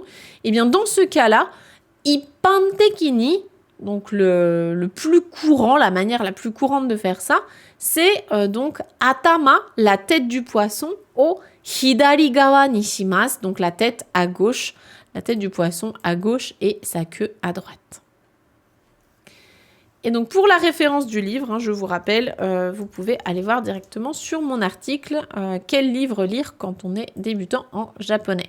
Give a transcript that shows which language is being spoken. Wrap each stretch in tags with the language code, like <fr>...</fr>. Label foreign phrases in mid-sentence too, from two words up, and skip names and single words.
<fr>Et bien dans ce cas-là, Ippantekini, donc le plus courant, la manière la plus courante de faire ça, c'est donc atama, la tête du poisson, au</fr> <ja>左側にします,</ja> <fr>donc la tête à gauche, la tête du poisson à gauche et sa queue à droite. Et donc pour la référence du livre, hein, je vous rappelle, vous pouvez aller voir directement sur mon article quel livre lire quand on est débutant en japonais.</fr>